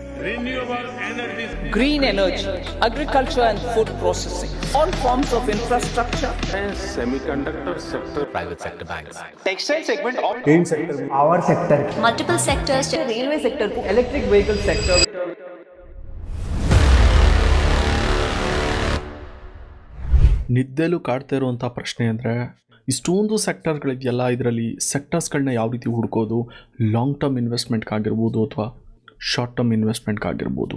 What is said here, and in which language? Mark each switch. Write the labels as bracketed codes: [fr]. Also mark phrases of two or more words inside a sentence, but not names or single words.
[en] renewable energies, green energy, agriculture and food processing, all forms of infrastructure, semiconductor sector, private sector banks. textile segment और paint sector, power sector, multiple sectors, railway sector, electric vehicle sector. [kn] ನಿದ್ದೆಲು ಕಾಡ್ತಾ ಇರುವಂಥ ಪ್ರಶ್ನೆ ಅಂದರೆ ಇಷ್ಟೊಂದು ಸೆಕ್ಟರ್ಗಳಿದೆಯಲ್ಲ, ಇದರಲ್ಲಿ ಸೆಕ್ಟರ್ಸ್ಗಳನ್ನ ಯಾವ ರೀತಿ ಹುಡ್ಕೋದು, [en] long term [kn] ಇನ್ವೆಸ್ಟ್ಮೆಂಟ್ಗಾಗಿರ್ಬೋದು ಅಥವಾ [en] short term [kn] ಇನ್ವೆಸ್ಟ್ಮೆಂಟ್ಗಾಗಿರ್ಬೋದು.